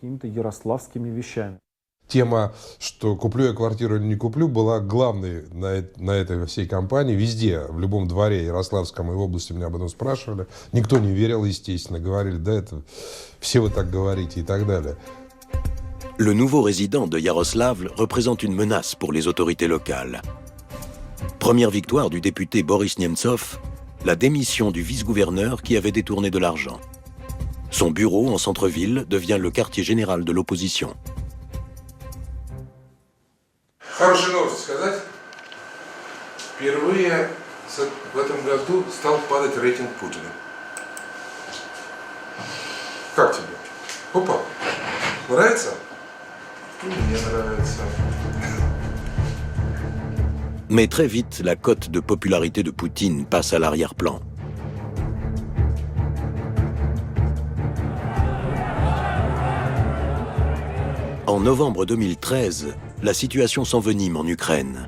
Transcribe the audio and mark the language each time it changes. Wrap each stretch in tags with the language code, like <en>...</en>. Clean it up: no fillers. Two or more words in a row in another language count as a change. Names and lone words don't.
<ru>Тема, что куплю я квартиру или не куплю, была главной на этой всей кампании. Везде, в любом дворе Ярославском и в области меня об этом спрашивали. Никто не верил, естественно. Говорили, да, это все вы так говорите и так далее.</ru> <fr>Le nouveau résident de Yaroslavl représente une menace pour les autorités locales. Première victoire du député Boris Nemtsov, la démission du vice-gouverneur qui avait détourné de l'argent. Son bureau en centre-ville devient le quartier général de l'opposition.</fr> <ru>Хорошие новости сказать. Впервые в этом году стал падать рейтинг Путина. Как тебе? Опа. Нравится? Мне нравится.</ru> <fr>Mais très vite, la cote de popularité de Poutine passe à l'arrière-plan. En novembre 2013, la situation s'envenime en Ukraine.</fr>